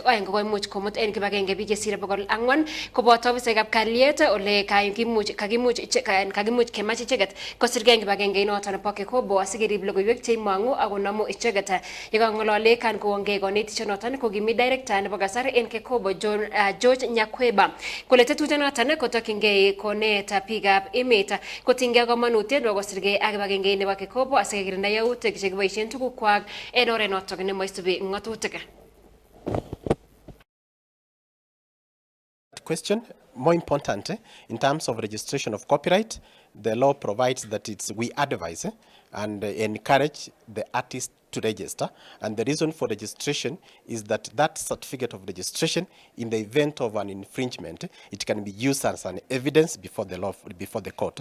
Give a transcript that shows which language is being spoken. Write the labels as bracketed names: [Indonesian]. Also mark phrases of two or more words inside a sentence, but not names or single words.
[Kalenjin] oeng koimuch komut en kibagenge biik chesire 400 koboto ofisaekab kalyet ole kakimuch kemach icheget kosirgei en kibagenge noton bo kekobo asikerib logoiwek cheimangu akonamu icheget yekang'olole kan kowongei konetisionoton kokimi director nebo kasar en kekobo George Nyakweba kole tetutyonoton kotokyingei konet biikab emet kotinygei komonutiet nebo kosirgei ak kibagenge nebo kekobo asikekirinda yautik chekiboisien tugukwak en oret noton nemoisubi ng'atutik. [English] Question more important in terms of registration of copyright, the law provides that we advise and encourage the artist to register, and the reason for registration is that that certificate of registration, in the event of an infringement, it can be used as an evidence before the court.